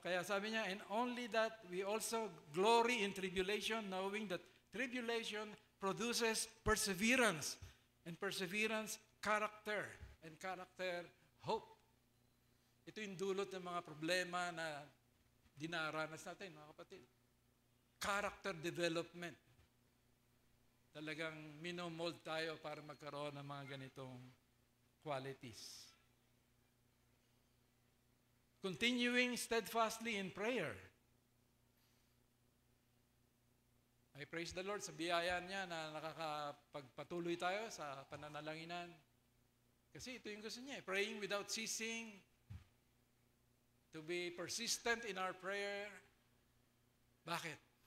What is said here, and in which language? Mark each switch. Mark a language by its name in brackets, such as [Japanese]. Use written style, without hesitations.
[Filipino] Kaya sabi niya, [English] and only that we also glory in tribulation, knowing that tribulation produces perseverance, and perseverance, character, and character, hope. [Filipino] Ito yung dulot ng mga problema na dinaranas natin, mga kapatid. [English] Character development. [Filipino] Talagang minomold tayo para magkaroon ng mga ganitong qualities. [English] Continuing steadfastly in prayer. I praise the Lord [Filipino] sa biyaya niya na nakakapagpatuloy tayo sa pananalanginan. Kasi ito yung gusto niya [English] praying without ceasing, to be persistent in our prayer. [Filipino] Bakit?